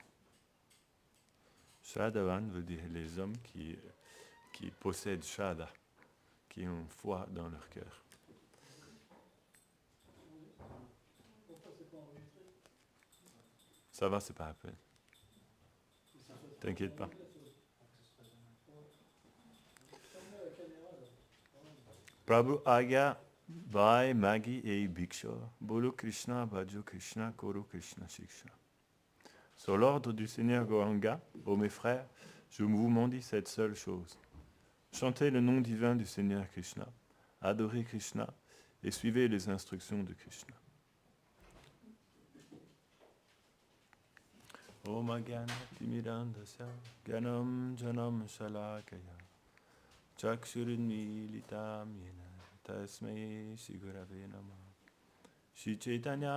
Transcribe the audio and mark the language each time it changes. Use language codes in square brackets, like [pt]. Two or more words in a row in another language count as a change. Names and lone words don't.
[fr] Shraddhavan veut dire les hommes qui possèdent Shraddha, qui ont foi dans leur cœur. Pourquoi c'est pas enregistré? Ça va, c'est pas la peine. T'inquiète pas. [bn] প্রভুর আজ্ঞায় ভাই মাগি এই ভিক্ষা বলো কৃষ্ণ ভজো কৃষ্ণ করো কৃষ্ণশিক্ষা. [fr] Sur l'ordre du Seigneur Gauranga, ô mes frères, je vous mendie cette seule chose. Chantez le nom divin du Seigneur Krishna, adorez Krishna et suivez les instructions de Krishna. [sa] ॐ अज्ञानतिमिरान्धस्य ज्ञानाञ्जनशलाकया चक्षुरुन्मीलितं येन तस्मै श्रीगुरवे नमः श्री चैतन्य